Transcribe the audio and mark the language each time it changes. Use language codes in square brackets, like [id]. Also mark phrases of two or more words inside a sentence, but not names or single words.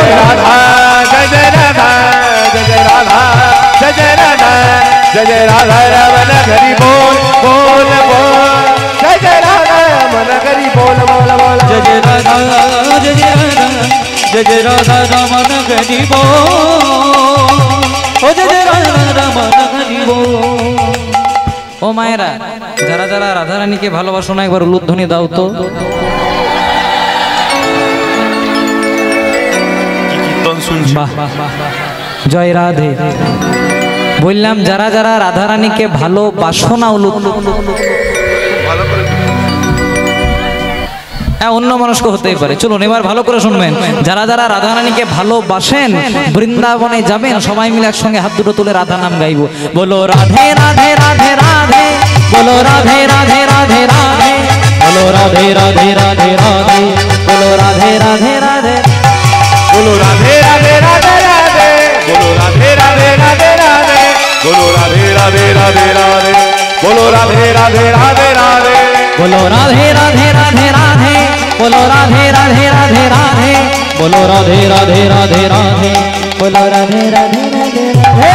[hi] राधा जय जय राधा जय जय राधा जय जय राधा जय जय राधा रमन हरि बोल बोल बोल जय जय राधा रमन हरि बोल बोल बोल जय जय राधा जय जय राधा जय जय राधा रमन हरि बोल ओ जय जय राधा रमन हरि बोल। [bn] ও মায়েরা যারা যারা রাধা রানীকে ভালোবাসো না একবার উলুধ্বনি দাও তো। কীর্তন শুনছি বাহ জয় রাধে। বললাম যারা যারা রাধা রানীকে ভালোবাসো না ভালো করে হ্যাঁ অন্য মানুষকে হতেই পারে। চলুন এবার ভালো করে শুনবেন, যারা যারা রাধা রানীকে ভালোবাসেন বৃন্দাবনে যাবেন সবাই মিলে একসঙ্গে হাত দুটো তুলে রাধা নাম গাইবো। বলো রাধে রাধে রাধে রাধে বলো রাধে রাধে রাধে রাধে বলো রাধে রাধে রাধে রাধে বলো রাধে রাধে রাধে [hi] बोलो राधे राधे राधे राधे बोलो राधे राधे राधे राधे बोलो राधे राधे राधे राधे बोलो राधे राधे राधे राधे बोलो राधे राधे राधे राधे बोलो राधे राधे राधे राधे बोलो राधे राधे राधे राधे बोलो राधे राधे राधे राधे